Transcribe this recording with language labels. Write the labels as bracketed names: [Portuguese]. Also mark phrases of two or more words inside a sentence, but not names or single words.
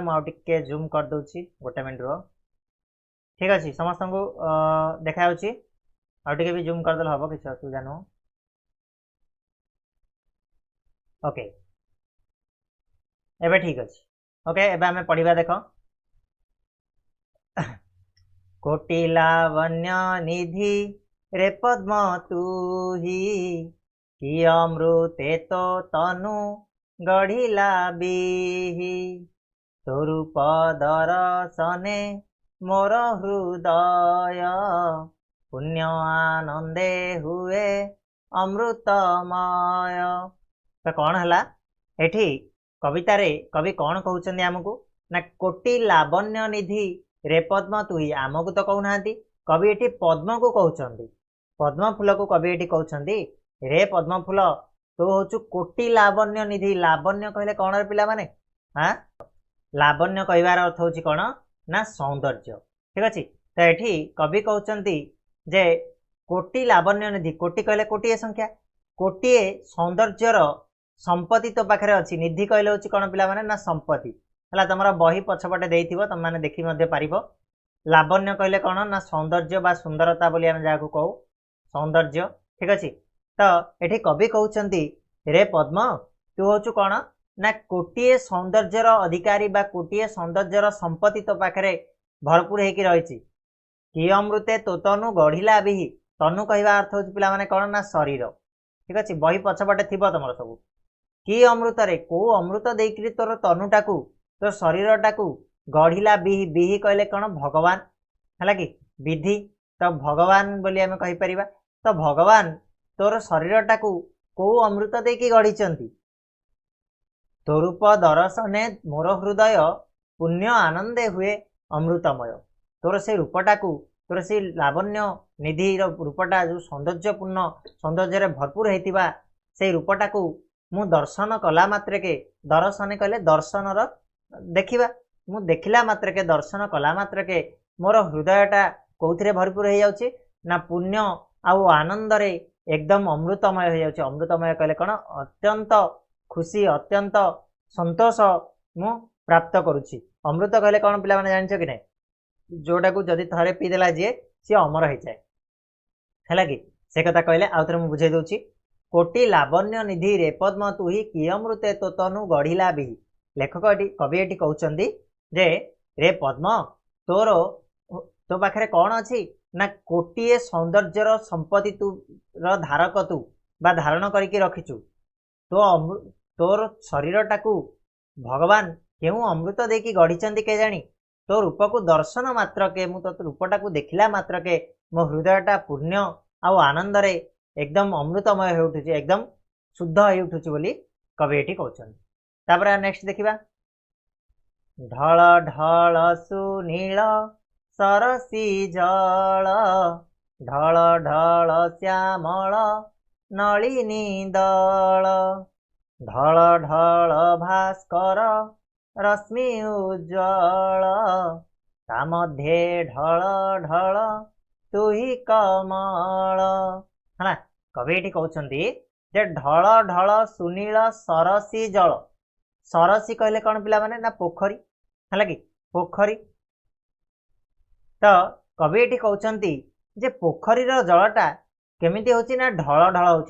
[Odia] ମୁଁ ଆଉ ଟିକେ ଜୁମ୍ କରି ଦଉଛି, ଗୋଟେ ମିନିଟ୍ ରୁ। ଠିକ୍ ଅଛି, ସମସ୍ତଙ୍କୁ ଦେଖା ହେଉଛି। ଆଉ ଟିକେ ବି ଜୁମ୍ କରିଦେଲେ ହେବ, କିଛି ଅସୁବିଧା ନାହିଁ। ଓକେ, ଏବେ ଠିକ୍ ଅଛି। ଓକେ, ଏବେ ଆମେ ପଢ଼ିବା ଦେଖ। କୋଟି ଲାବଣ୍ୟ ନିଧି ରେ ପଦ୍ମ ତୁହି, କି ଅମୃତେ ତୋ ତନୁ ଗଢ଼ିଲା ବିହି। ସ୍ୱରୂପ ଦର୍ଶନେ ମୋର ହୃଦୟ, ପୁଣ୍ୟ ଆନନ୍ଦେ ହୁଏ ଅମୃତମୟ। ତ କଣ ହେଲା ଏଠି କବିତାରେ କବି କଣ କହୁଛନ୍ତି ଆମକୁ ନା କୋଟି ଲାବଣ୍ୟ ନିଧି ରେ ପଦ୍ମ ତୁହି। ଆମକୁ ତ କହୁ ନାହାନ୍ତି, କବି ଏଠି ପଦ୍ମକୁ କହୁଛନ୍ତି। ପଦ୍ମ ଫୁଲକୁ କବି ଏଠି କହୁଛନ୍ତି ରେ ପଦ୍ମ ଫୁଲ ତୁ ହେଉଛୁ କୋଟି ଲାବଣ୍ୟ ନିଧି। ଲାବଣ୍ୟ କହିଲେ କଣ ରେ ପିଲାମାନେ? ହଁ, ଲାବଣ୍ୟ କହିବାର ଅର୍ଥ ହେଉଛି କଣ ନା ସୌନ୍ଦର୍ଯ୍ୟ। ଠିକ୍ ଅଛି, ତ ଏଠି କବି କହୁଛନ୍ତି ଯେ କୋଟି ଲାବଣ୍ୟ ନିଧି। କୋଟି କହିଲେ କୋଟିଏ ସଂଖ୍ୟା, କୋଟିଏ ସୌନ୍ଦର୍ଯ୍ୟର ସମ୍ପତ୍ତି ତୋ ପାଖରେ ଅଛି। ନିଧି କହିଲେ ହେଉଛି କଣ ପିଲାମାନେ ନା ସମ୍ପତ୍ତି। ହେଲା ତମର ବହି ପଛପଟେ ଦେଇଥିବ, ତମେମାନେ ଦେଖି ମଧ୍ୟ ପାରିବ। ଲାବଣ୍ୟ କହିଲେ କଣ ନା ସୌନ୍ଦର୍ଯ୍ୟ ବା ସୁନ୍ଦରତା ବୋଲି ଆମେ ଯାହାକୁ କହୁ, ସୌନ୍ଦର୍ଯ୍ୟ। ଠିକ୍ ଅଛି, ତ ଏଠି କବି କହୁଛନ୍ତି ରେ ପଦ୍ମ ତୁ ହେଉଛୁ କଣ ନା କୋଟିଏ ସୌନ୍ଦର୍ଯ୍ୟର ଅଧିକାରୀ ବା କୋଟିଏ ସୌନ୍ଦର୍ଯ୍ୟର ସମ୍ପତ୍ତି ତୋ ପାଖରେ ଭରପୂର ହୋଇକି ରହିଛି। କି ଅମୃତେ ତୋ ତନୁ ଗଢ଼ିଲା ବିହି। ତନୁ କହିବା ଅର୍ଥ ହେଉଛି ପିଲାମାନେ କଣ ନା ଶରୀର। ଠିକ୍ ଅଛି, ବହି ପଛପଟେ ଥିବ ତମର ସବୁ। କି ଅମୃତରେ କେଉଁ ଅମୃତ ଦେଇକରି ତୋର ତନୁଟାକୁ ତୋ ଶରୀରଟାକୁ ଗଢ଼ିଲା ବିହି। ବିହି କହିଲେ କଣ ଭଗବାନ, ହେଲା କି ବିଧି। ତ ଭଗବାନ ବୋଲି ଆମେ କହି ପାରିବା। ତ ଭଗବାନ ତୋର ଶରୀରଟାକୁ କେଉଁ ଅମୃତ ଦେଇକି ଗଢ଼ିଛନ୍ତି। ତୋ ରୂପ ଦର୍ଶନେ ମୋର ହୃଦୟ, ପୁଣ୍ୟ ଆନନ୍ଦେ ହୁଏ ଅମୃତମୟ। ତୋର ସେ ରୂପଟାକୁ, ତୋର ସେ ଲାବଣ୍ୟ ନିଧି ରୂପଟା ଯୋ ସୌନ୍ଦର୍ଯ୍ୟପୂର୍ଣ୍ଣ ସୌନ୍ଦର୍ଯ୍ୟ ଭରପୂର ହୋଇଥିବା ସେ ରୂପଟାକୁ ମୁଁ ଦର୍ଶନ କଲା ମାତ୍ରେକେ, ଦର୍ଶନ କହିଲେ ଦର୍ଶନର ଦେଖିବା, ମୁଁ ଦେଖିଲା ମାତ୍ରେକେ, ଦର୍ଶନ କଲା ମାତ୍ରେକେ ମୋର ହୃଦୟଟା କେଉଁଥିରେ ଭରପୂର ହୋଇ ଯାଉଛି ନା ପୁଣ୍ୟ ଆଉ ଆନନ୍ଦରେ ଏକଦମ୍ ଅମୃତମୟ ହୋଇ ଯାଉଛି। ଅମୃତମୟ କହିଲେ କଣ ଅତ୍ୟନ୍ତ ଖୁସି, ଅତ୍ୟନ୍ତ ସନ୍ତୋଷ ମୁଁ ପ୍ରାପ୍ତ କରୁଛି। ଅମୃତ କହିଲେ କଣ ପିଲାମାନେ ଜାଣିଛ କି ନାହିଁ? ଯେଉଁଟା କେହି ଯଦି ଥରେ ପିଇଦେଲା ଯେ ସେ ଅମର ହୋଇଯାଏ, ହେଲା କି ସେ କଥା କହିଲେ। ଆଉଥରେ ମୁଁ ବୁଝାଇ ଦଉଛି। କୋଟି ଲାବଣ୍ୟ ନିଧି ରେ ପଦ୍ମ ତୁହି, କି ଅମୃତେ ତୋ ତନୁ ଗଢ଼ିଲା ବିହି। ଲେଖକ ଏଠି କବି ଏଠି କହୁଛନ୍ତି ଯେ ରେ ପଦ୍ମ ତୋର ତୋ ପାଖରେ କଣ ଅଛି ନା କୋଟିଏ ସୌନ୍ଦର୍ଯ୍ୟର ସମ୍ପତ୍ତି ତୁ ର ଧାରକ ତୁ ବା ଧାରଣ କରିକେ ରଖିଛୁ। ତ ତୋର ଶରୀରଟାକୁ ଭଗବାନ କେଉଁ ଅମୃତ ଦେଇକି ଗଢ଼ିଛନ୍ତି କେଜାଣି। ତୋ ରୂପକୁ ଦର୍ଶନ ମାତ୍ରେକେ, ମୁଁ ତୋ ରୂପଟାକୁ ଦେଖିଲା ମାତ୍ରେକେ ମୋ ହୃଦୟଟା ପୁଣ୍ୟ ଆଉ ଆନନ୍ଦରେ ଏକଦମ୍ ଅମୃତମୟ ହୋଇ ଉଠୁଛି, ଏକଦମ୍ ଶୁଦ୍ଧ ହୋଇ ଉଠୁଛି ବୋଲି କବି ଏଠି କହୁଛନ୍ତି। ତାପର ନେକ୍ସଟ୍ ଦେଖିବା। ଢଳ ଢଳ ସୁନୀଳ ସରସୀ ଜଳ, ଢଳ ଢଳ ଶ୍ୟାମଳ ନଳିନୀ ଦଳ। ଢଳ ଢଳ ଭାସ୍କର ରଶ୍ମି ଉଜ୍ଜ୍ୱଳ, ତା ମଧ୍ୟେ ଢଳ ଢଳ ତୁହି କମଳ। ହେଲା କବି ଏଠି କହୁଛନ୍ତି ଯେ ଢଳ ଢଳ ସୁନୀଳ ସରସୀ ଜଳ। ସରସୀ କହିଲେ କଣ ପିଲାମାନେ ନା ପୋଖରୀ, ହେଲା କି ପୋଖରୀ। ତ କବି ଏଠି କହୁଛନ୍ତି ଯେ ପୋଖରୀର ଜଳଟା କେମିତି ହେଉଛି ନା ଢଳ ଢଳ ହେଉଛି।